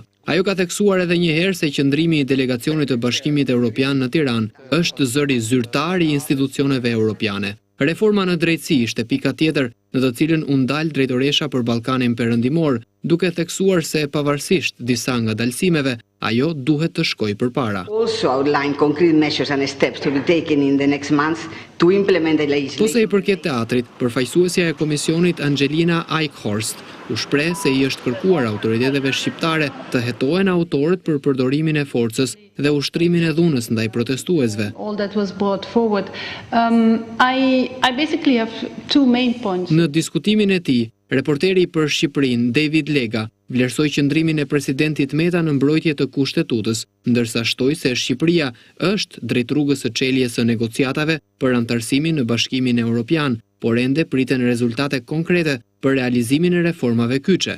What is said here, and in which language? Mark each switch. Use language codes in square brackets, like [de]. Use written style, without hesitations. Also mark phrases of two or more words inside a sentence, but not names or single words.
[sq] Ajo ka theksuar edhe një herë se qëndrimi i delegacionit të Bashkimit Evropian në Tiranë është zëri zyrtar i institucioneve europiane. Reforma në drejtësi ishte pika tjetër në të cilën u ndal drejtoresha për Ballkanin Perëndimor, duke theksuar se pavarësisht disa ngadalësimeve, ajo duhet të shkojë përpara. [en] Also outline concrete measures and steps to be taken in the next months to implement the legislation. [sq] Po sa i përket teatrit, përfaqësuesja e komisionit Angelina Eichhorst u shpreh se i është kërkuar autoriteteve shqiptare të hetohen autorët për përdorimin e forcës dhe ushtrimin e dhunës ndaj protestuesve. [en] All that was brought forward. I basically have two main points. [sq] Në diskutimin e tij, reporteri për Shqipërinë, David Lega, vlerësoi qëndrimin e presidentit Meta në mbrojtje të kushtetues, ndërsa shtoi se Shqipëria është drejt rrugës së çeljes së negociatave për antarësimin në Bashkimin Evropian, por ende priten rezultate konkrete për realizimin e reformave kyçe.